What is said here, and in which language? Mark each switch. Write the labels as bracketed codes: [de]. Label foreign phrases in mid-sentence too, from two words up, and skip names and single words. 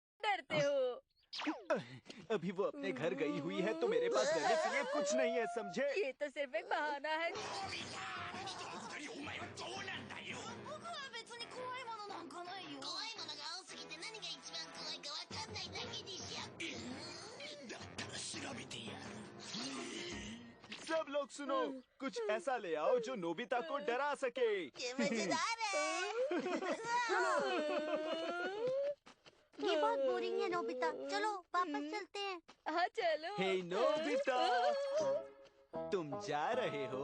[hi] करते हो? अभी वो अपने घर गई हुई है तो मेरे पास रहने के लिए कुछ नहीं है, समझे? ये तो सिर्फ एक बहाना है। [ja] 人お前はどうなんだよ。僕は別に怖いものなんかないよ。怖いものが多すぎて何が一番怖いかわかんないだけでしょ。だったら調べてやる。 [hi] सब लोग सुनो, कुछ ऐसा ले आओ जो नोबिता को डरा सके। ये मजेदार है। ये बहुत बोरिंग है नोबिता, चलो वापस चलते हैं। हाँ चलो। हे नोबिता, तुम जा रहे हो?